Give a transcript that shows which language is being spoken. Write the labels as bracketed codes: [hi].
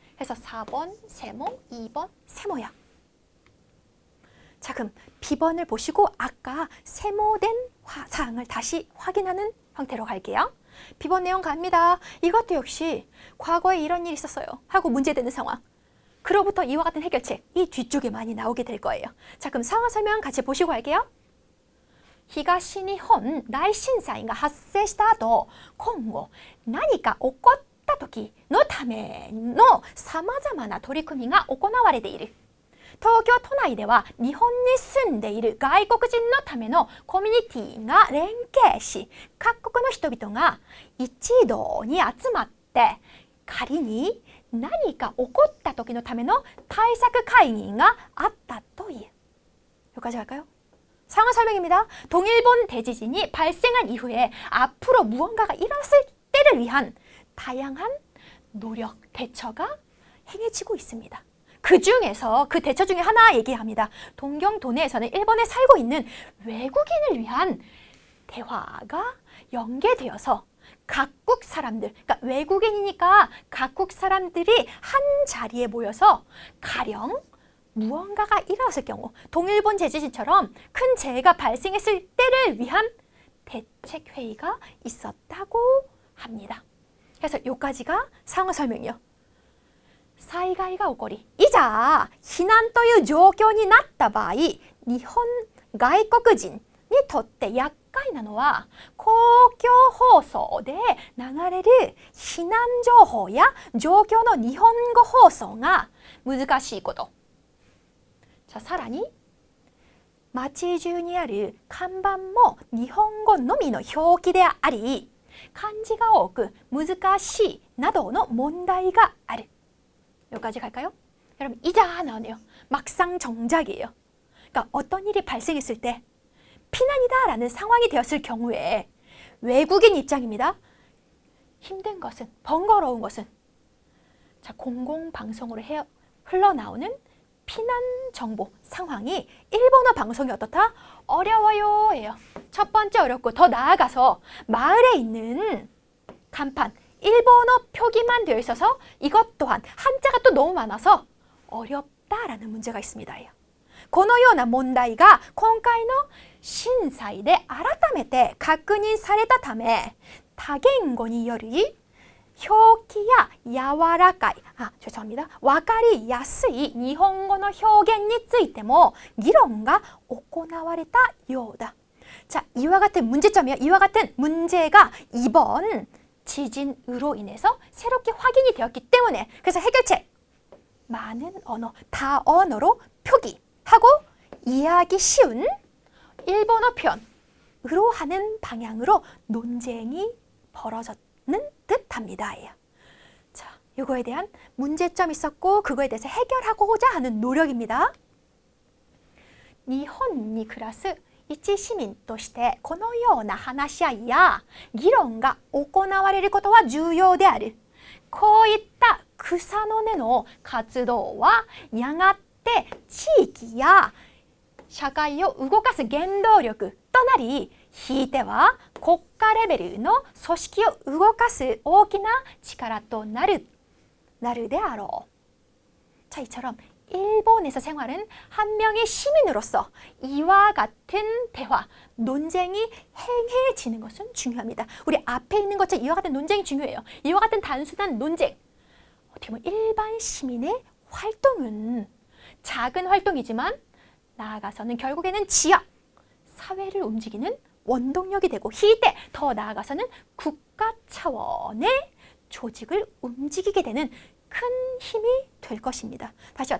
[ko] 해서 4번 세모, 2번 세모야. 자, 그럼 B번을 보시고 아까 세모된 사항을 다시 확인하는 형태로 갈게요. B번 내용 갑니다. 이것도 역시 과거에 이런 일이 있었어요 하고 문제되는 상황. 그로부터 이와 같은 해결책, 이 뒤쪽에 많이 나오게 될 거예요. 자, 그럼 상황 설명 같이 보시고 할게요. [ja] 東日本大震災が発生した後、今後何か起こった時のためのさまざまな取り組みが行われている。東京都内では日本に住んでいる外国人のためのコミュニティが連携し、各国の人々が一堂に集まって仮に何か起こった時のための対策会議があったという。 [ko] 여기까지 할까요? 상황 설명입니다. 동일본 대지진이 발생한 이후에 앞으로 무언가가 일어났을 때를 위한 다양한 노력, 대처가 행해지고 있습니다. 그 중에서 그 대처 중에 하나 얘기합니다. 동경도내에서는 일본에 살고 있는 외국인을 위한 대화가 연계되어서 각국 사람들, 그러니까 외국인이니까 각국 사람들이 한 자리에 모여서 가령 무언가가 일어났을 경우 동일본 대지진처럼 큰 재해가 발생했을 때를 위한 대책회의가 있었다고 합니다. 그래서 여기까지가 상황 설명이요. [ja] 災害が起こり、いざ避難という状況になった場合、日本外国人にとって厄介なのは公共放送で流れる避難情報や状況の日本語放送が難しいこと。 자, さらに街中にある看板も日本語のみの表記であり、漢字が多く難しいなどの問題がある. [ko] 여기까지 갈까요? 여러분, 이자 나오네요. 막상 정작이에요. 그러니까 어떤 일이 발생했을 때 피난이다라는 상황이 되었을 경우에 외국인 입장입니다. 힘든 것은, 번거로운 것은 자, 공공방송으로 흘러나오는 피난 정보 상황이 일본어 방송이 어떻다? 어려워요 예요. 첫 번째 어렵고 더 나아가서 마을에 있는 간판, 일본어 표기만 되어 있어서 이것 또한 한자가 또 너무 많아서 어렵다라는 문제가 있습니다. [ja] このような問題が今回の震災で改めて確認されたため、多言語により表記や柔らかい、 [ko] 죄송합니다. [ja] わかりやすい日本語の表現についても議論が行われたようだ. [ko] 자, 이와 같은 문제점이요. 이와 같은 문제가 이번 지진으로 인해서 새롭게 확인이 되었기 때문에 그래서 해결책 많은 언어, 다언어로 표기하고 이해하기 쉬운 일본어 표현으로 하는 방향으로 논쟁이 벌어졌는 듯합니다. 자, 이거에 대한 문제점이 있었고 그거에 대해서 해결하고자 하는 노력입니다. [ja] 日本に暮らす一市民としてこのような話し合いや議論が行われることは重要である。こういった草の根の活動はやがて地域や社会を動かす原動力となり、ひいては国家レベルの組織を動かす大きな力となるであろう. [ko] 자, 이처럼 일본에서 생활은 한 명의 시민으로서 이와 같은 대화, 논쟁이 행해지는 것은 중요합니다. 우리 앞에 있는 것처럼 이와 같은 논쟁이 중요해요. 이와 같은 단순한 논쟁, 어떻게 보면 일반 시민의 활동은 작은 활동이지만 나아가서는 결국에는 지역, 사회를 움직이는 원동력이 되고 희대 더 나아가서는 국가 차원의 조직을 움직이게 되는 큰 힘이 될 것입니다. 다시요.